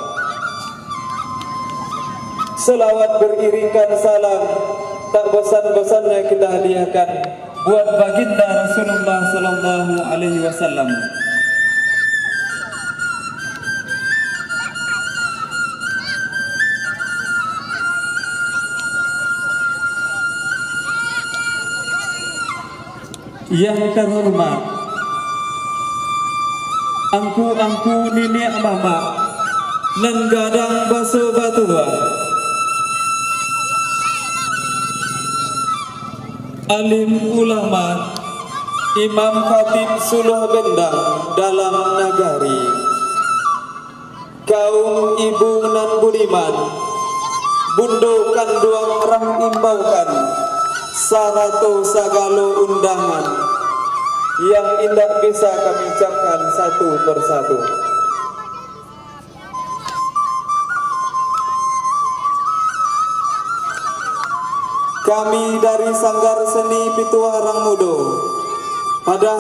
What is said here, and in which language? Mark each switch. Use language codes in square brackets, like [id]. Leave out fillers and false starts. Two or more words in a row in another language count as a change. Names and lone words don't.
[id] Selawat beriringkan salam tak bosan-bosannya kita hadiahkan buat baginda Rasulullah sallallahu alaihi wasallam. [min] Yang terhormat angku-angku nenek mama nan gadang baso batua, alim ulama, imam khatib suluh bendang dalam nagari, kaum ibu nan budiman, bundo kanduang rang imbaukan, sarato sagalo undangan [id] yang indah bisa kami ucapkan satu persatu. Kami dari Sanggar Seni Pituarang Mudo pada